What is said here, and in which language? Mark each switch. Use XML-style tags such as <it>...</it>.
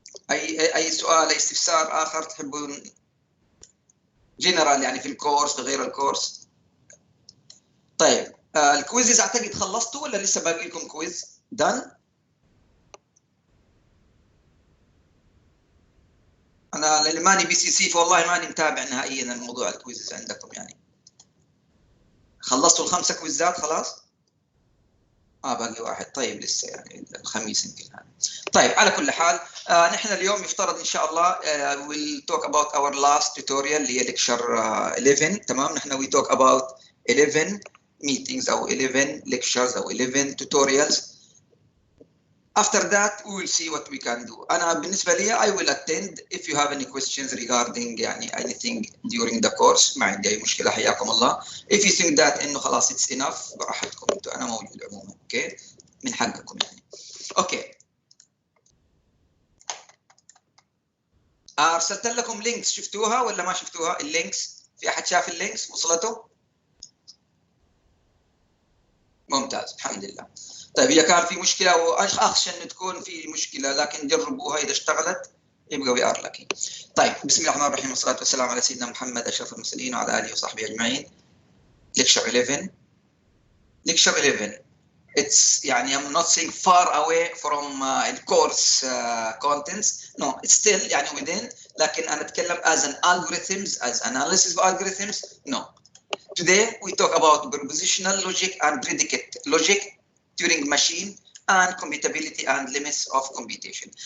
<ar>اي سؤال، اي استفسار اخر تحبون جنرال يعني في الكورس في غير الكورس؟ طيب الكويزز اعتقد خلصتوا ولا لسه باقي لكم كويز؟ دان؟ انا اللي ماني بي سي سي فوالله ماني متابع نهائيا الموضوع الكويزز عندكم، يعني خلصتوا الخمسه كويزات خلاص؟ باقي واحد، طيب لسه يعني الخميس يمكن. طيب على كل حال نحن اليوم يفترض ان شاء الله</ar> <en>we'll talk about our last tutorial</en> <ar>اللي هي</ar> <en>lecture 11،</en> <ar>تمام؟ نحن</ar> <en>we talk about 11 meetings</en> <ar>او</ar> <en>11 lectures او 11 tutorials. After that we will see what we can do.</en> <ar>أنا بالنسبة لي</ar> <en>I will attend if you have any questions regarding</en> <ar>يعني</ar> <en>anything during the course،</en> <ar>ما عندي أي مشكلة، حياكم الله.</ar> <en>If you think that</en> <ar>إنه خلاص</ar> <en>it's enough</en> <ar>براحتكم انتوا، أنا موجود عموما، أوكي؟ من حقكم يعني. أوكي. أرسلت لكم لينكس، شفتوها ولا ما شفتوها؟ اللينكس في أحد شاف اللينكس وصلته؟ ممتاز الحمد لله. طيب إذا كان في مشكلة وأخشى أن تكون في مشكلة، لكن جربوها إذا اشتغلت يبقى</ar> <en>We are lucky.</en> <ar>طيب بسم الله الرحمن الرحيم والصلاة والسلام على سيدنا محمد أشرف المرسلين وعلى آله وصحبه أجمعين.</ar> <en>Lecture 11. Lecture 11. It's</en> <ar>يعني</ar> <en>I'm not saying far away from course contents. No, it's still</en> <ar>يعني</ar> <en>within.</en> <ar>لكن أنا أتكلم</ar> <en>as an algorithms, as analysis of algorithms. No. Today we talk about propositional logic and predicate logic, Turing machine, and computability and limits of computation.</en>